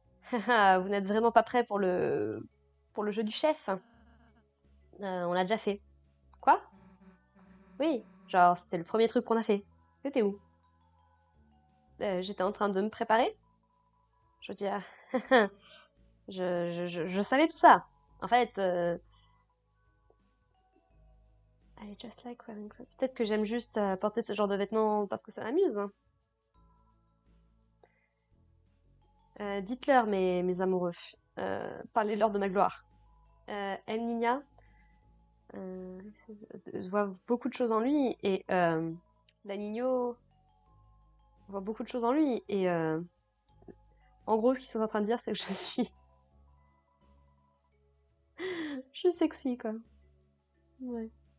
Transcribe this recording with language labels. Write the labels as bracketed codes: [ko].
[fr] Vous n'êtes vraiment pas prêts pour le jeu du chef. On l'a déjà fait. Quoi? Oui, genre, c'était le premier truc qu'on a fait. T'étais où? J'étais en train de me préparer. Je veux dire, je savais tout ça. En fait, [en] I just like wearing clothes. [fr] Peut-être que j'aime juste porter ce genre de vêtements parce que ça m'amuse, hein. Dites-leur, mes amoureux. Parlez-leur de ma gloire. El Niña euh, voit beaucoup de choses en lui et la Nino voit beaucoup de choses en lui et en gros, ce qu'ils sont en train de dire, c'est que je suis sexy, quoi. Ouais.